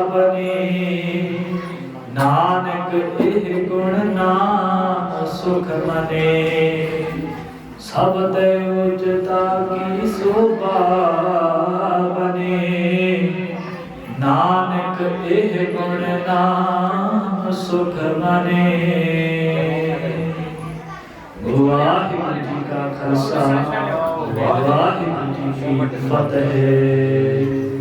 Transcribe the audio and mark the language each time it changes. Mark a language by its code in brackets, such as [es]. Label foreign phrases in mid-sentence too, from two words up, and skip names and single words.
[pa] ਬਨੀ ਨਾਨਕ ਏਹ ਗੁਣ ਨਾਮ ਸੁਖ ਮਨੇ ਸਬ ਤੇ ਉੱਚਤਾ ਕੀ ਸ਼ੋਭਾ ਬਨੇ ਨਾਨਕ ਏਹ ਗੁਣ ਨਾਮ ਸੁਖ ਮਨੇ ਵਾਹਿਗੁਰੂ ਜੀ ਕਾ ਖਾਲਸਾ ਵਾਹਿਗੁਰੂ ਜੀ ਕੀ ਫਤਿਹ।